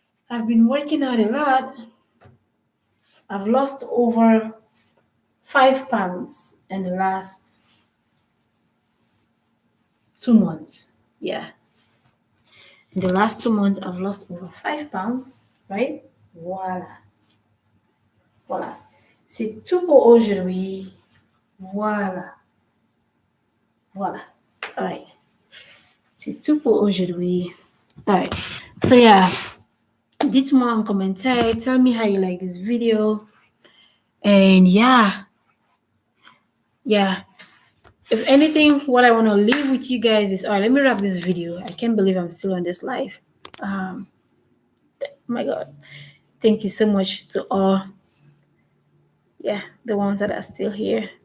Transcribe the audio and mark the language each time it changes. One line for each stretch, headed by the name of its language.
English: I've been working out a lot. I've lost over 5 pounds in the last 2 months. Yeah. In the last 2 months, I've lost over 5 pounds, right?
French: Voila. Voilà. C'est tout pour aujourd'hui. Voilà. Voilà.
English: All right.
French: C'est tout pour aujourd'hui.
English: All right. So yeah,
French: dites-moi en commentaire.
English: Tell me how you like this video. And yeah. If anything, what I want to leave with you guys is, all right, let me wrap this video. I can't believe I'm still on this live. Oh my God. Thank you so much to all. Yeah, the ones that are still here.